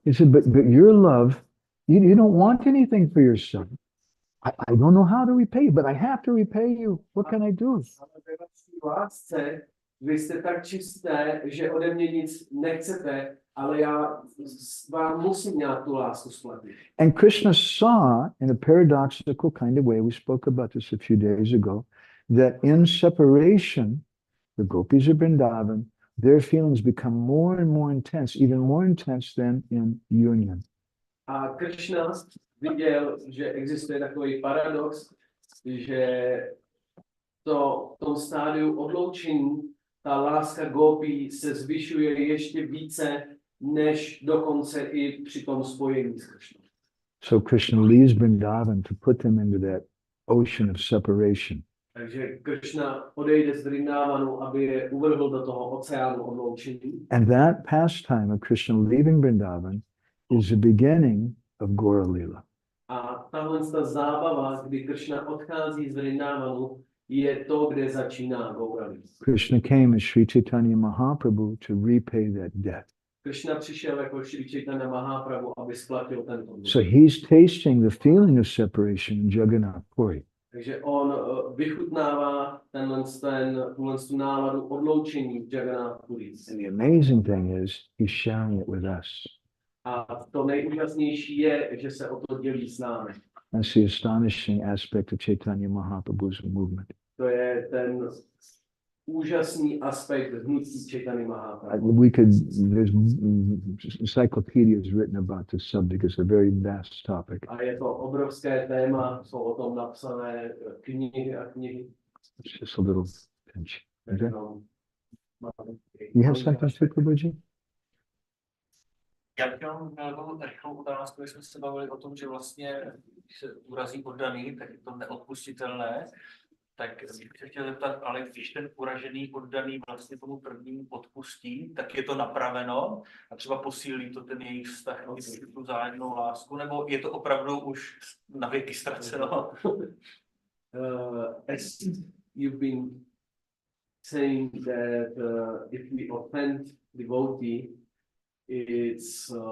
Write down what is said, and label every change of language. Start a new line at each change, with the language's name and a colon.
English: He said, but your love, you don't want anything for yourself. I don't know how to repay you, but I have to repay you. What can I do?
Czech: Ale ve vaší lásce vy jste tak čisté, že ode mě nic nechcete, ale já vám musím nějak tu lásku splatit.
English: And Krishna saw in a paradoxical kind of way, we spoke about this a few days ago, that in separation, the gopis of Vrindavan, their feelings become more and more intense, even more intense than in union.
Czech: A Krishna viděl, že existuje takový paradox, že v tom stádiu odloučení ta láska gopí se zvyšuje ještě více, než dokonce i při tom spojení s Krishnou.
English: So Krishna leaves Vrindavan to put them into that ocean of separation.
Czech: Takže Krishna odejde z Vrindavanu, aby je uvrhl do toho oceánu odloučení.
English: And that pastime of Krishna leaving Vrindavan is the beginning of Gaura Lila.
Czech: A tahle zábava, kdy Krishna odchází z Vrindavanu, je to, kde začíná Gaura Lila.
English: Krishna came as Sri Chaitanya Mahaprabhu to repay that debt.
Czech: Krishna přišel jako Sri Chaitanya Mahaprabhu, aby splatil tento dluh.
English: So he's tasting the feeling of separation in Jagannath Puri.
Czech: Takže on vychutnává tu náladu odloučení v Jagannath Puri.
English: And the amazing thing is, he's sharing it with us.
Czech: A to nejúžasnější je, že se o to dělí s námi.
English: That's the astonishing aspect of Chaitanya Mahaprabhu's movement.
Czech: To je ten úžasný aspekt hnutí Chaitanya Mahaprabhu.
English: We could, there's encyclopedias written about this subject. It's a very vast topic.
Czech: A je to obrovské téma, jsou o tom napsané knihy a knihy.
English: It's just a little pinch. Okay? You have something to Prabhuji?
Czech: Já bych jenom měl rychlou otázku, když jsme se bavili o tom, že vlastně, když se urazí oddaný, tak je to neodpustitelné. Tak bych se chtěl zeptat, ale když ten uražený oddaný vlastně tomu prvnímu odpustí, tak je to napraveno a třeba posílí to ten jejich vztah, tu vzájemnou lásku, nebo je to opravdu už na věky ztraceno?
English: As you've been saying that if we offend devotee, it's